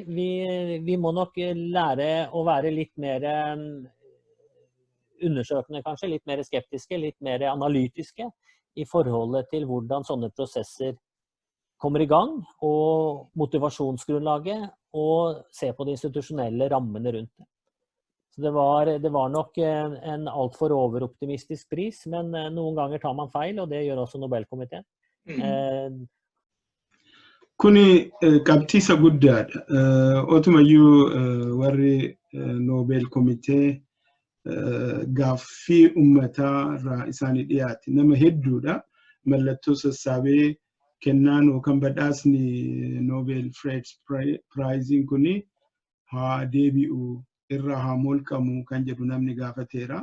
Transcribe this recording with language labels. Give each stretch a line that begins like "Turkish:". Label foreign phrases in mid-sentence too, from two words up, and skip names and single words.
Norwegian: Vi må nok lære å være litt mer undersøkende kanskje, litt mer skeptiske, litt mer analytiske i forholdet til hvordan sånne prosesser kommer i gang, og motivasjonsgrunnlaget, og se på de institusjonelle rammene rundt det. Så det var nok en alt for overoptimistisk pris, men noen ganger tar man feil, og det gjør også Nobelkomiteen.
Oromo: Kuni qabxiisa guddaadha. Otumayyuu warri Nobelkomitee gaaffii uummataa irraa isaanii dhiyaate nama hedduudha. Mallattoo sassaabee kennaan yookaan badhaasni Nobel Friends Prize kuni haa deebi'u irraa haa molqamu kan jedhu namni gaafateera.